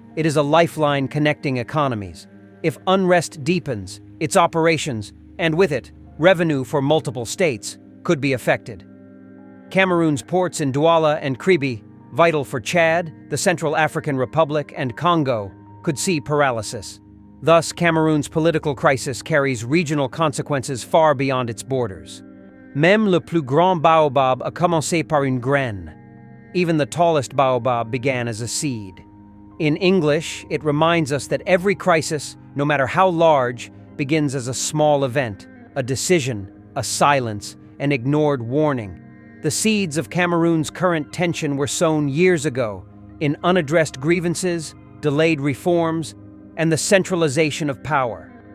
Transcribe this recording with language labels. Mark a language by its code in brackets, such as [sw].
[en] It is a lifeline connecting economies. If unrest deepens, its operations, and with it, revenue for multiple states, could be affected. Cameroon's ports in Douala and Kribi, vital for Chad, the Central African Republic, and Congo, could see paralysis. Thus, Cameroon's political crisis carries regional consequences far beyond its borders. [fr] Même le plus grand baobab a commencé par une graine. [en] Even the tallest baobab began as a seed. In English, it reminds us that every crisis, no matter how large, begins as a small event, a decision, a silence, an ignored warning. The seeds of Cameroon's current tension were sown years ago in unaddressed grievances, delayed reforms, and the centralization of power.